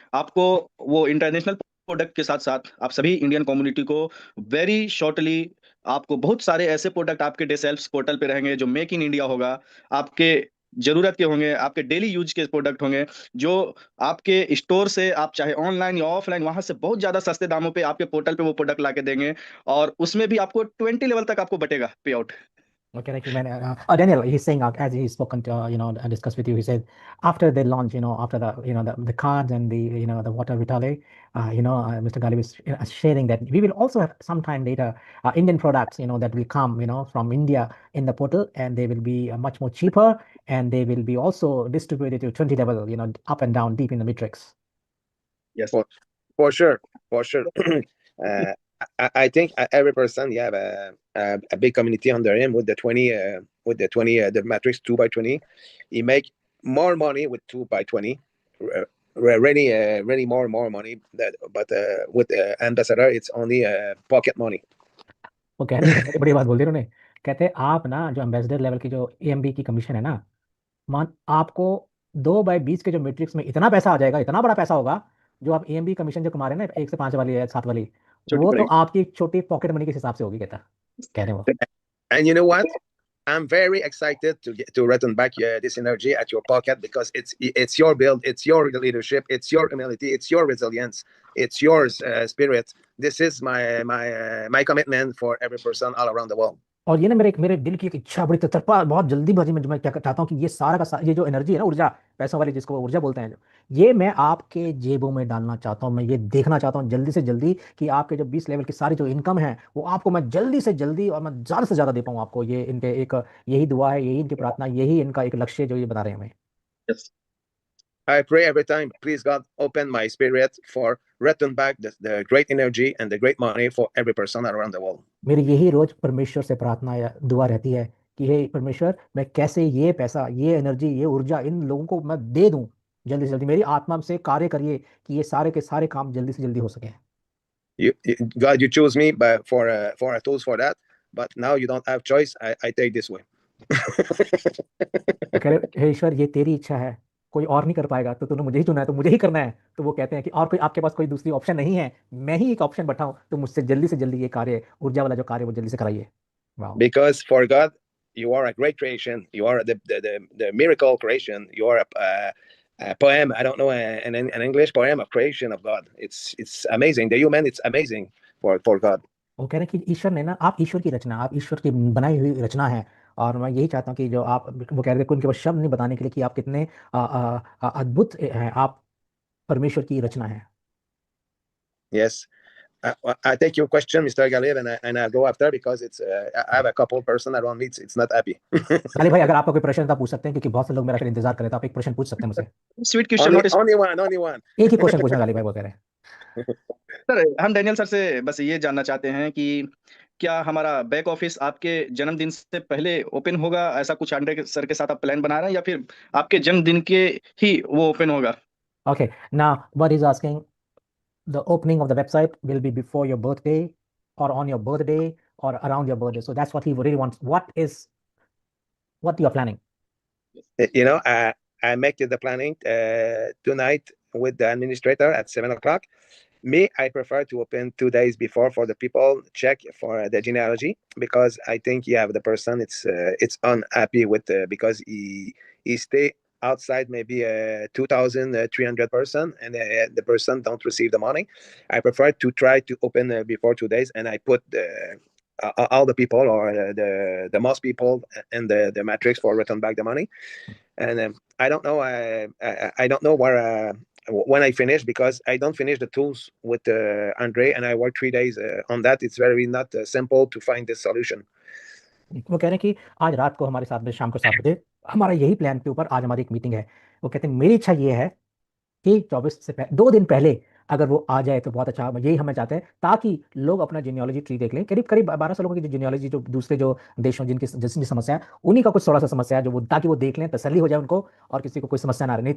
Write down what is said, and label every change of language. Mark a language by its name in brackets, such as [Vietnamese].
[Hindi] आपको वो international product के साथ साथ आप सभी इंडियन कम्युनिटी को वेरी शॉर्टली आपको बहुत सारे ऐसे प्रोडक्ट आपके डेसेल्फ पोर्टल पे रहेंगे जो मेक इन इंडिया होगा, आपके जरूरत के होंगे, आपके डेली यूज के प्रोडक्ट होंगे, जो आपके स्टोर से आप चाहे ऑनलाइन या ऑफलाइन वहां से बहुत ज्यादा सस्ते दामों पे आपके पोर्टल पे वो प्रोडक्ट ला के देंगे, और उसमें भी आपको 20 लेवल तक आपको बटेगा पे out. [English] Okay, like man, Daniel, he's saying as he's spoken to discussed with you, he said after they launch, after the cards and the water Vitale, Mr. Galib is sharing that we will also have sometime later Indian products, that will come, from India in the portal, and they will be much more cheaper, and they will be also distributed to 20 level, up and down deep in the matrix. Yes. For sure. uh, I think every person you have a big community under him with the 20 the matrix 2x20. He make more money with 2x20. Really more money that, but with ambassador it's only pocket money. [Hindi] वो कह रहे हैं बड़ी बड़ी बात बोल दी उन्होंने। कहते हैं आप ना जो एम्बेसडर लेवल की जो एएमबी की कमीशन है ना, मान आपको 2/20 के जो मैट्रिक्स में इतना पैसा आ जाएगा, इतना बड़ा पैसा होगा, जो आप एएमबी कमीशन जो कमा रहे हैं ना 1 से 5 वाली या 7 वाली, छोटी वो तो पड़ेगी। आपकी एक छोटी पॉकेट मनी के हिसाब से होगी, कह रहे हैं वो। [English] And you know what? I'm very excited to return back this energy at your pocket because it's your build, it's your leadership, it's your humility, it's your resilience, it's your spirit. This is my commitment for every person all around the world. [Hindi] और ये ना मेरे दिल की एक इच्छा, बड़ी तड़पा, बहुत जल्दीबाजी में जो मैं क्या चाहता हूँ कि ये सारा का सारा, ये जो एनर्जी है ना, ऊर्जा, पैसों वाली जिसको ऊर्जा बोलते हैं, जो ये मैं आपके जेबों में डालना चाहता हूँ। मैं ये देखना चाहता हूँ जल्दी से जल्दी कि आपके जो 20 लेवल की सारी जो इनकम है, वो आपको मैं जल्दी से जल्दी और मैं ज़्यादा से ज़्यादा दे पाऊँ आपको। ये इनके एक यही दुआ है, यही इनकी प्रार्थना, यही इनका एक लक्ष्य जो ये बता रहे हैं हमें। [English] Yes. I pray every time, please God, open my spirit for return back the great energy and the great money for every person around the world. [Hindi] मेरी यही रोज परमेश्वर से प्रार्थना या दुआ रहती है कि हे परमेश्वर, मैं कैसे ये पैसा, ये एनर्जी, ये ऊर्जा इन लोगों को मैं दे दूं, जल्दी से जल्दी मेरी आत्मा से कार्य करिए कि ये सारे के सारे काम जल्दी से जल्दी हो सके। [English] God, you choose me for a tools for that, but now you don't have choice. I take this way. [Hindi] वो कह रहे, हे ईश्वर, ये तेरी इच्छा है, कोई और नहीं कर पाएगा, तो तूने मुझे ही चुना है, तो मुझे ही करना है। तो वो कहते हैं कि और कोई आपके पास कोई दूसरी ऑप्शन नहीं है, मैं ही एक ऑप्शन बैठा हूं, तो मुझसे जल्दी से जल्दी ये कार्य, ऊर्जा वाला जो कार्य, वो जल्दी से कराइए। वाह। [English] Because for God, you are a great creation. You are the miracle creation. You are a poem. I don't know an English poem of creation of God. It's amazing. The human, it's amazing for God. [Hindi] वो कह रहे हैं कि ईश्वर ने ना, आप ईश्वर की रचना, आप ईश्वर की बनाई हुई रचना है, और मैं यही चाहता हूँ कि जो आप, वो कह रहे थे कि उनके पास शब्द नहीं बताने के लिए कि आप कितने अद्भुत हैं, आप परमेश्वर की रचना है। [English] Yes. I take your question, Mr. Galib, and I go after because it's I have a couple person around me. It's not happy. [Hindi] Ghalib भाई, अगर आपका कोई प्रश्न था पूछ सकते हैं, क्योंकि बहुत से लोग मेरा शायद इंतजार कर रहे हैं, तो आप एक प्रश्न पूछ सकते हैं मुझसे। [English] Sweet question, not Only one. [Hindi] एक ही क्वेश्चन पूछना गालिब भाई, वो कह रहे हैं। सर, हम डैनियल सर से बस ये जानना चाहते हैं कि क्या हमारा बैक ऑफिस आपके जन्मदिन से पहले ओपन होगा? ऐसा कुछ आंड्रे सर के साथ आप प्लान बना रहे हैं, या फिर आपके जन्मदिन के ही वो ओपन होगा? [English] Okay, now what he's asking, the opening of the website will be before your birthday or on your birthday or around your birthday. So that's what he really wants. What you are planning? You know, I make the planning tonight with the administrator at 7:00. Me, I prefer to open 2 days before for the people check for the genealogy, because I think you have the person it's unhappy with because he stay outside maybe 2,300 person, and the person don't receive the money. I prefer to try to open before 2 days, and I put all the people or the most people in the matrix for return back the money. And I don't know. I don't know where when I finish, because I don't finish the tools with Andre, and I work 3 days on that. It's very not simple to find this solution. [Hindi] वो कह रहे हैं कि आज रात को हमारे साथ में, शाम को 7 बजे हमारा यही प्लान के ऊपर आज हमारी एक मीटिंग है। वो कहते हैं मेरी इच्छा ये है कि 24 से 2 दिन पहले अगर वो आ जाए तो बहुत अच्छा, यही हमें चाहते हैं, ताकि लोग अपना जीनियोलॉजी ट्री देख लें। करीब करीब 1200 लोगों की जो जीनियोलॉजी, जो दूसरे जो देशों जिनकी समस्या है, उन्हीं का कुछ थोड़ा सा समस्या है, जो वो, ताकि वो देख लें, तसल्ली हो जाए उनको, और किसी को कोई समस्या ना रहे।